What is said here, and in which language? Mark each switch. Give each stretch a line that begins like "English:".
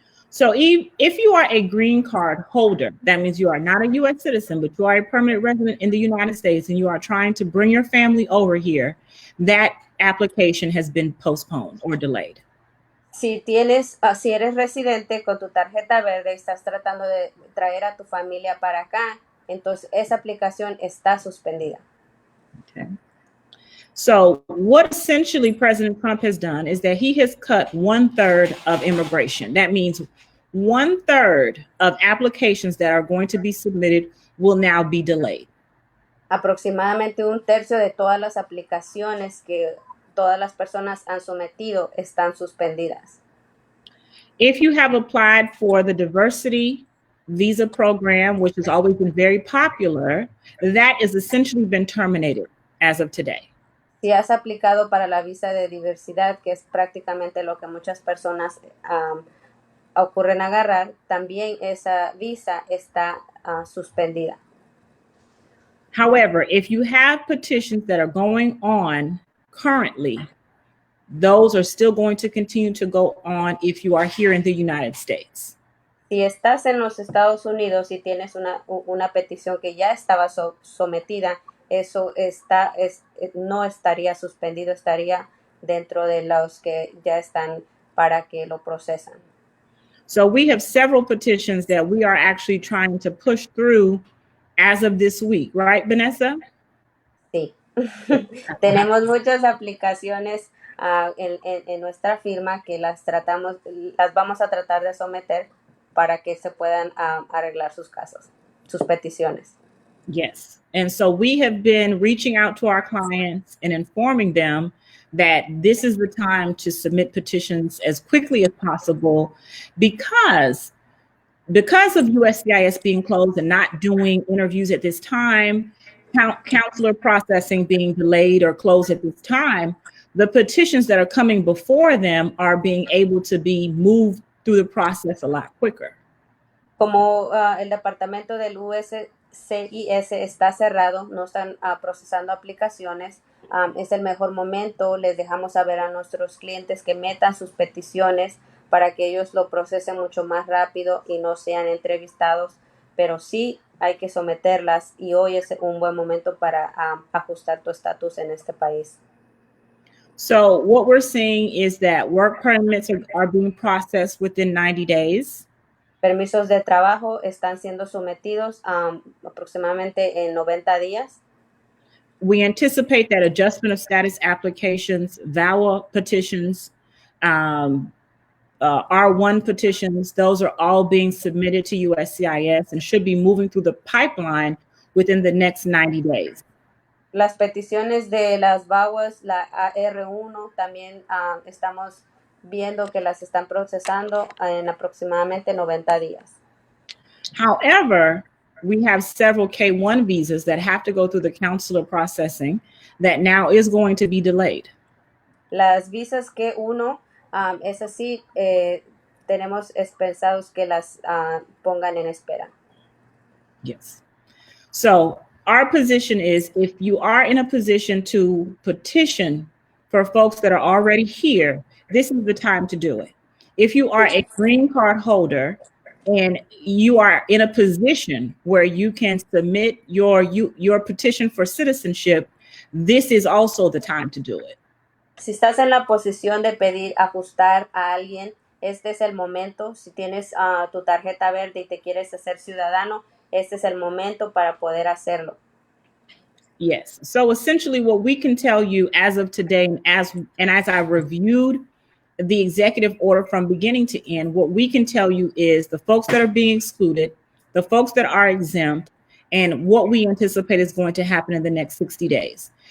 English: So if you are a green card holder, that means you are not a U.S. citizen, but you are a permanent resident in the United States and you are trying to bring your family over here, that application has been postponed or delayed.
Spanish: Si eres residente con tu tarjeta verde y estás tratando de traer a tu familia para acá, entonces esa aplicación está suspendida.
English: Okay. So what essentially President Trump has done is that he has cut 1/3 of immigration. That means 1/3 of applications that are going to be submitted will now be delayed.
Spanish: Aproximadamente 1/3 de todas las aplicaciones que todas las personas han sometido están suspendidas.
English: If you have applied for the diversity visa program, which has always been very popular, that has essentially been terminated as of today.
Spanish: Si has aplicado para la visa de diversidad, que es prácticamente lo que muchas personas ocurren agarrar, también esa visa está suspendida.
English: However, if you have petitions that are going on currently, those are still going to continue to go on if you are here in the United States.
Spanish: Si estás en los Estados Unidos y tienes una petición que ya estaba sometida, eso no estaría suspendido, estaría dentro de los que ya están para que lo procesan.
English: So we have several petitions that we are actually trying to push through as of this week, right, Vanessa?
Spanish: Sí. Tenemos muchas aplicaciones en nuestra firma que las vamos a tratar de someter para que se puedan arreglar sus casos, sus peticiones.
English: Yes. And so we have been reaching out to our clients and informing them that this is the time to submit petitions as quickly as possible because of USCIS being closed and not doing interviews at this time, counselor processing being delayed or closed at this time, the petitions that are coming before them are being able to be moved through the process a lot quicker.
Spanish: Como el departamento del USCIS está cerrado, no están procesando aplicaciones, es el mejor momento. Les dejamos saber a nuestros clientes que metan sus peticiones para que ellos lo procesen mucho más rápido y no sean entrevistados, pero sí hay que someterlas y hoy es un buen momento para ajustar tu estatus en este país.
English: So what we're seeing is that work permits are being processed within 90 days.
Spanish: Permisos de trabajo están siendo sometidos aproximadamente en 90 días.
English: We anticipate that adjustment of status applications, VAWA petitions, R1 petitions, those are all being submitted to USCIS and should be moving through the pipeline within the next 90 days.
Spanish: Las peticiones de las VAWAs, la R1, también estamos viendo que las están procesando en aproximadamente 90 días.
English: However, we have several K1 visas that have to go through the consular processing that now is going to be delayed.
Spanish: Las visas K1, es así, tenemos pensados que las pongan en espera.
English: Yes. So our position is if you are in a position to petition for folks that are already here, this is the time to do it. If you are a green card holder and you are in a position where you can submit your petition for citizenship, this is also the time to do it.
Spanish: Si estás en la posición de pedir ajustar a alguien, este es el momento. Si tienes tu tarjeta verde y te quieres hacer ciudadano, este es el momento para poder hacerlo.
English: Yes. So essentially what we can tell you as of today, and as I reviewed the executive order from beginning to end, what we can tell you is the folks that are being excluded, the folks that are exempt, and what we anticipate is going to happen in the next 60 days.